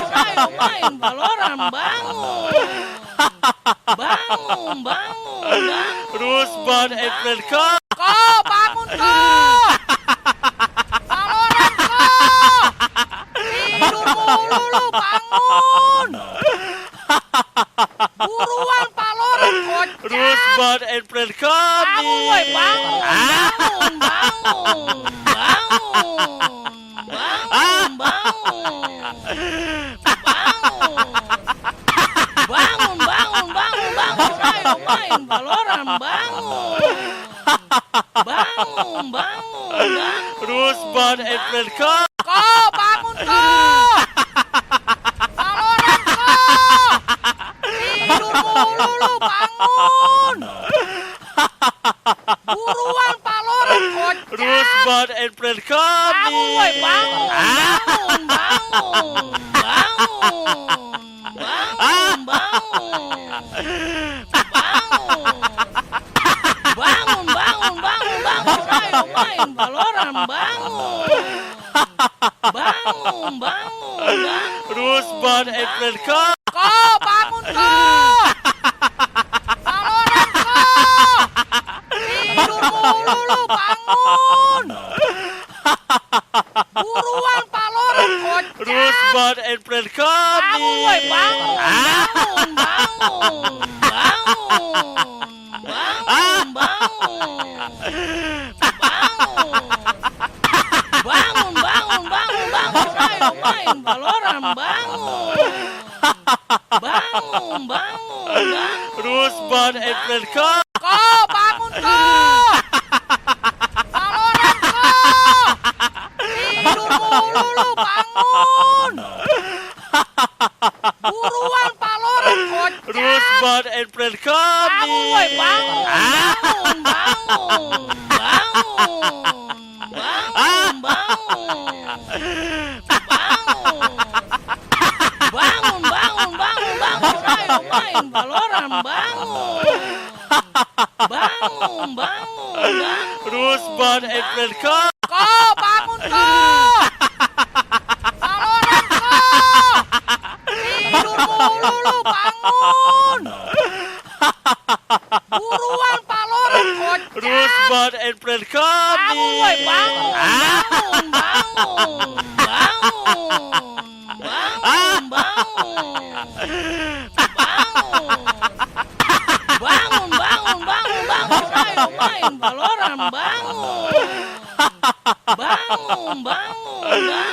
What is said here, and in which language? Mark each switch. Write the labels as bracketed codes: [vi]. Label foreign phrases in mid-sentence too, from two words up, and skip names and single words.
[id] Ayo main Valoran, bangun! Bangun, bangun! [en] Rosebud and Friend come. [id] Ko, bangun ko! Valoran ko! Tidur mulu lu, bangun! Buruan Valoran, kocak! [en] Rosebud and Friend come. [id] Bangun, woi, bangun! Bangun, bangun! Bangun, bangun, bangun, bangun! Ayo main Valoran, bangun! Bangun, bangun! [en] Rosebud and Friend come. [id] Ko, bangun ko! Valoran ko! Tidur mulu lu, bangun! Buruan Valoran, kocak! [en] Rosebud and Friend come. [id] Bangun, woi, bangun! Bangun, bangun! Bangun, bangun, bangun, bangun! Ayo main Valoran, bangun! Bangun, bangun! [en] Rosebud and Friend come. [id] Ko, bangun ko! Valoran ko! Tidur mulu lu, bangun! Buruan Valoran, kocak! [en] Rosebud and Friend come. [id] Bangun, woi, bangun! Bangun! Bangun! Bangun! Bangun! Bangun! main Valorant, bangun. Bangun, bangun. [en] Rusman and friend come. [id] Ko, bangun ko. Valorant ko. Tidur mulu lu, bangun. Buruan Valorant kocak. [en] Rusman and friend come. [id] Bangun, woi, bangun. Bangun, bangun. Bangun, bangun. Bangun, bangun, bangun, ayo main Valorant, bangun. Bangun, bangun. [en] Rusman and friend come. [id] Ko, bangun ko. Valorant ko. Tidur mulu lu, bangun. Buruan Valorant kocak. [en] Rusman and friend come. [id] Bangun, woi, bangun. Bangun, bangun. Bangun, bangun. Bangun, ayo main Valorant, bangun. Bangun, bangun.